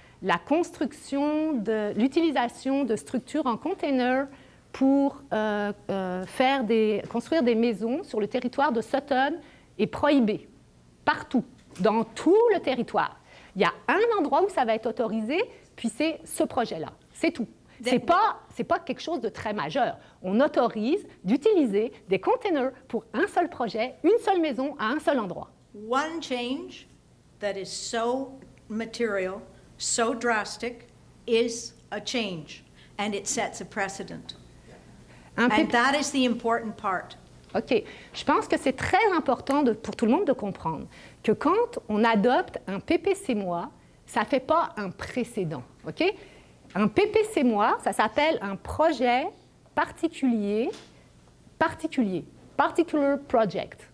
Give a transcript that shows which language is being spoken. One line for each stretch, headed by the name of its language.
French: La construction, l'utilisation de structures en container pour construire des maisons sur le territoire de Sutton est prohibée. Partout, dans tout le territoire. Il y a un endroit où ça va être autorisé, puis c'est ce projet-là. C'est tout. Ce n'est pas quelque chose de très majeur. On autorise d'utiliser des containers pour un seul projet, une seule maison, à un seul endroit.
English: One change that is so material, so drastic, is a change, and it sets a precedent. And that is the important part. OK.
French: Je pense que c'est très important pour tout le monde de comprendre que quand on adopte un PPC-MOI, ça ne fait pas un précédent. OK? Un PPC-MOI, ça s'appelle un projet particulier,
English: particular project.